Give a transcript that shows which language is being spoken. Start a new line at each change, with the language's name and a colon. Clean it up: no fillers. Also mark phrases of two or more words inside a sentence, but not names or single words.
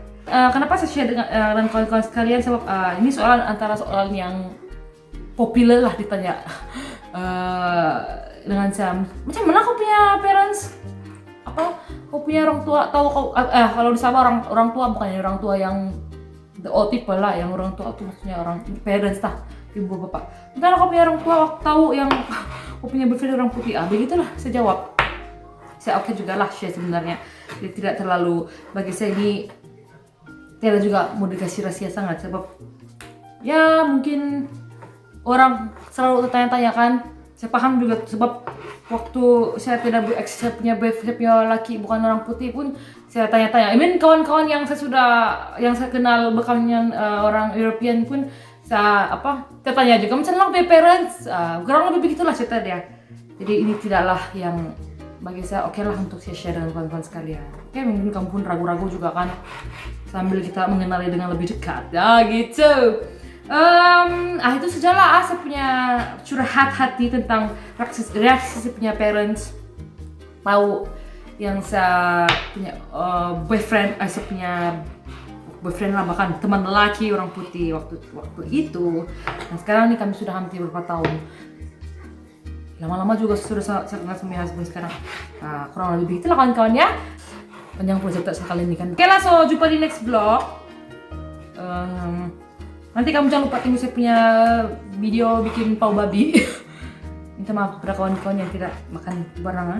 Malay: Kenapa saya share dengan kawan-kawan sekalian sebab ini antara soalan yang populer lah ditanya dengan saya, macam mana kau punya parents, kau punya orang tua, tahu kau kalau di Sabah orang tua bukannya orang tua yang
English: the old people
Malay: lah, yang orang tua itu maksudnya orang parents lah, ibu bapak. Entah kau punya orang tua tahu yang kau punya boyfriend orang putih, begitulah saya jawab. Saya oke juga lah share sebenarnya. Jadi tidak terlalu, bagi saya ini tidak juga mau dikasih rahasia sangat sebab ya mungkin orang selalu tanya-tanya kan. Saya paham juga sebab waktu saya punya laki bukan orang putih pun saya tanya-tanya.
English: I mean
Malay: kawan-kawan yang saya kenal bekalnya orang European pun saya tanya juga macam mana parents, kurang lebih begitulah cerita dia. Jadi ini tidaklah yang bagi saya oke lah untuk saya share dengan kawan-kawan sekalian. Oke, mungkin kamu pun ragu-ragu juga kan sambil kita mengenali dengan lebih dekat. Gitu. Itu sajalah saya punya curhat hati tentang reaksi saya punya parents tahu yang saya punya boyfriend, saya punya boyfriend lah, bahkan teman lelaki orang putih waktu itu. Nah sekarang nih kami sudah hampir beberapa tahun. Lama-lama juga sudah saya kenal sama husband sekarang. Kurang lebih begitu lah kawan-kawan ya. Panjang pula cerita sekali ini kan. Oke lah, so jumpa di
English: next vlog.
Malay: Nanti kamu jangan lupa tunggu saya punya video bikin pau babi. Minta maaf kepada kawan-kawan yang tidak makan barangan.